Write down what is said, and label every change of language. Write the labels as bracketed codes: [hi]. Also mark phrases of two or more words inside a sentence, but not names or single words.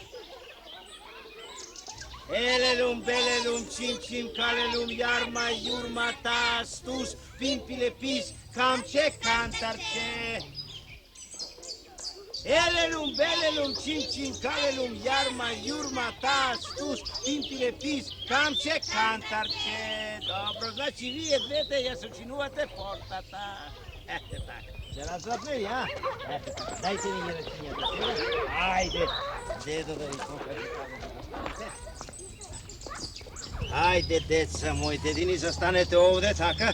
[mk] Елелум, белелум, чим, калелум, јарма, јурма, тас, туз, пимпиле, пис, камче, кантарче. Елелум, белелум, чим, калелум, јарма, јурма, тас, туз, пимпиле, пис, камче, кантарче. Добро, значи вие двете ја сочинувате портата. Ете така. Се разбрахме ли, а? Ете така. Дајте ми ги рачињата сега. Ајде, дедо да ви покажи како. Ајде, деца мои, дедини, застанете овде, така.